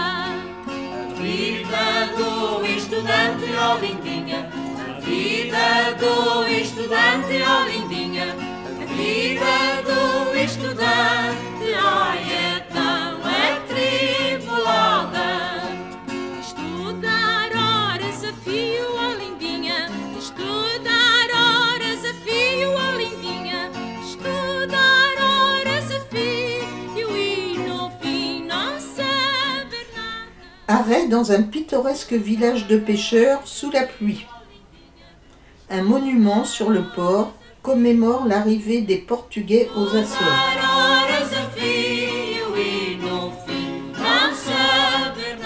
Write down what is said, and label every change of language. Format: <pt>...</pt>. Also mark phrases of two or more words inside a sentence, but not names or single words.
<pt>A vida do estudante, oh lindinha, a vida do estudante, oh lindinha, a vida do estudante, ai é tão atribulada. Estudar horas a fio, oh lindinha, estudar horas a fio, oh lindinha, estudar horas a fio e no fim não saber nada.</pt> <fr>Arrêt dans un pittoresque village de pêcheurs sous la pluie. Un monument sur le port commémore l'arrivée des Portugais aux Açores.</fr> <pt>Horas a fio e no fim não saber nada.</pt>